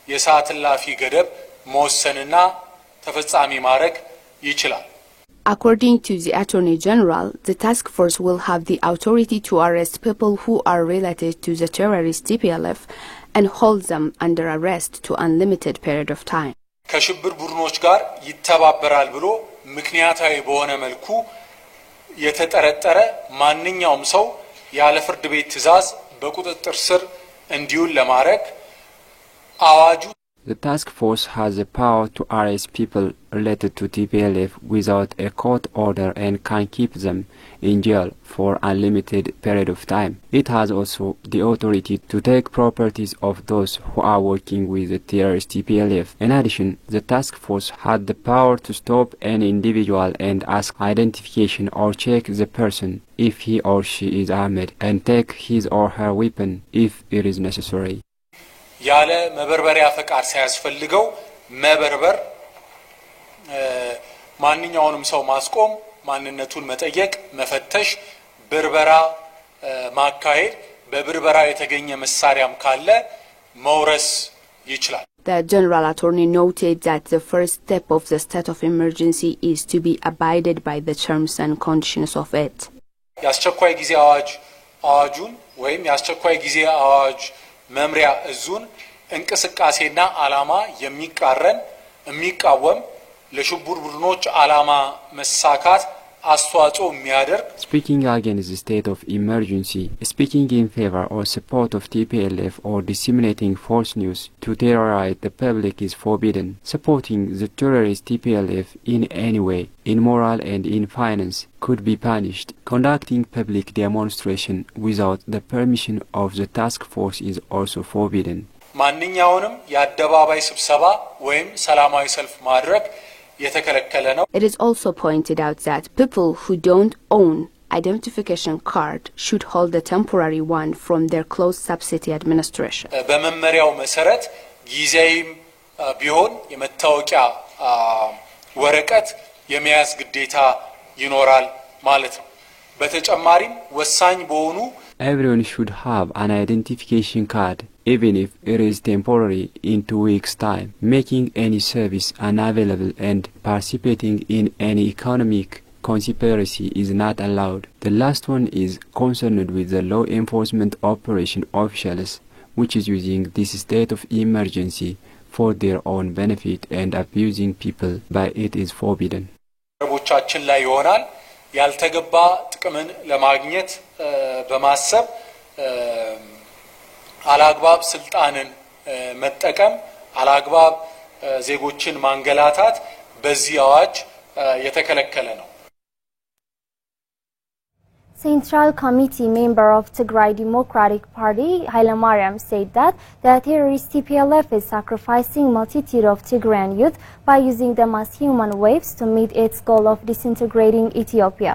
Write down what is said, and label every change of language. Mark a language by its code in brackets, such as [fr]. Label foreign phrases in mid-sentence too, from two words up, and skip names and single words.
[en] According to the Attorney General, the task force will have the authority to arrest people who are related to the terrorist TPLF and hold them under arrest to unlimited period of time. [am] ከሽብር ቡድኖች ጋር ይተባበራል ብሎ ምክንያታዊ በሆነ መልኩ የተጠረጠረ ማንኛውም ሰው ያለ ፍርድ ቤት ትዕዛዝ በቁጥጥር ስር እንዲውል ለማድረግ አዋጁ [en] The task force has the power to arrest people related to TPLF without a court order and can keep them in jail for unlimited period of time. It has also the authority to take properties of those who are working with the terrorist TPLF. In addition, the task force had the power to stop an individual and ask identification or check the person if he or she is armed and take his or her weapon if it is necessary. [am] ያለ መበርበሪያ ፈቃድ ሳያስፈልገው መበርበር ማንኛውንም ሰው ማስቆም ማንነቱን መጠየቅ መፈተሽ በርበራ ማካሄድ በብርበራ የተገኘ መሳሪያም ካለ መውረስ ይችላል. [en] The General Attorney noted that the first step of the state of emergency is to be abided by the terms and conditions of it. [am] ያስቸኳይ ጊዜ አዋጁን ወይም ያስቸኳይ ጊዜ አዋጅ መምሪያ እዙን እንቅስቃሴና አላማ የሚቃረን የሚቃወም ለሽብር ቡድኖች አላማ መሳካት አስተዋጽኦ የሚያደርግ [en] Speaking against the state of emergency, speaking in favor or support of TPLF or disseminating false news to terrorize the public is forbidden. Supporting the terrorist TPLF in any way, in moral and in finance, could be punished. Conducting public demonstration without the permission of the task force is also forbidden. [am] ማንኛውንም የአደባባይ ስብሰባ ወይም ሰላማዊ ሰልፍ ማድረግ የተከለከለ ነው. [en] It is also pointed out that people who don't own identification card should hold a temporary one from their close subsidy administration. [am] በመመሪያው መሰረት ጊዜያዊም ቢሆን የመታወቂያ ወረቀት የመያዝ ግዴታ ይኖራል ማለት ነው. በተጨማሪም ወሳኝ በሆኑ [en] Everyone should have an identification card, even if it is temporary, in 2 weeks' time. Making any service unavailable and participating in any economic conspiracy is not allowed. The last one is concerned with the law enforcement operation officials, which is using this state of emergency for their own benefit and abusing people by it is forbidden. [am] ረቦቻችን ላይ ይሆናል ያልተገባ ጥቅምን ለማግኘት በማሰብ አላግባብ ስልጣንን መጠቀም አላግባብ ዜጎችን ማንገላታት በዚህ አዋጅ የተከለከለ ነው [en] Central Committee member of Tigray Democratic Party, Hailemariam, said that the terrorist TPLF is sacrificing multitude of Tigrayan youth by using them as human waves to meet its goal of disintegrating Ethiopia.